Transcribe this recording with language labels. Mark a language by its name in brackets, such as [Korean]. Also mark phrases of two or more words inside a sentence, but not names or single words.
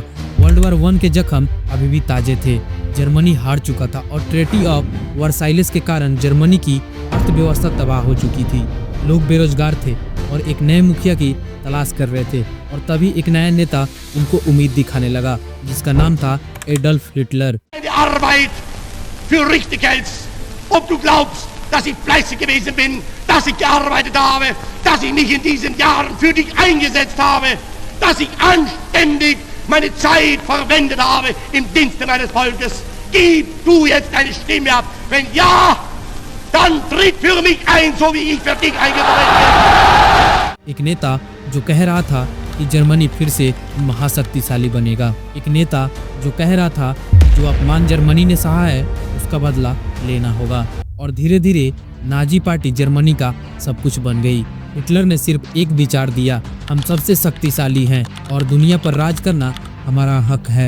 [Hindi] वर्ल्ड वार 1 के जख्म अभी भी ताजे थे। जर्मनी हार चुका था और ट्रीटी ऑफ वर्साइलेस के कारण जर्मनी की अर्थव्यवस्था तबाह हो चुकी थी। लोग बेरोजगार थे और एक नए मुखिया की तलाश कर रहे थे। और तभी एक नया नेता उनको उम्मीद दिखाने लगा, जिसका नाम था एडल्फ हिटलर। [German] Dass ich fleißig gewesen bin, dass ich gearbeitet habe, dass ich mich in diesen Jahren für dich eingesetzt habe, dass ich anständig meine Zeit verwendet habe im Dienste meines Volkes. Gib du jetzt deine Stimme ab. Wenn ja, dann tritt für mich ein, so wie ich für dich eingetreten bin. [Hindi] एक नेता जो कह रहा था कि जर्मनी फिर से महाशक्तिशाली बनेगा। एक नेता जो कह रहा था जो अपमान जर्मनी ने सहा है उसका बदला लेना होगा। और धीरे धीरे नाजी पार्टी जर्मनी का सब कुछ बन गई। हिटलर ने सिर्फ एक विचार दिया, हम सबसे शक्तिशाली हैं और दुनिया पर राज करना हमारा हक है।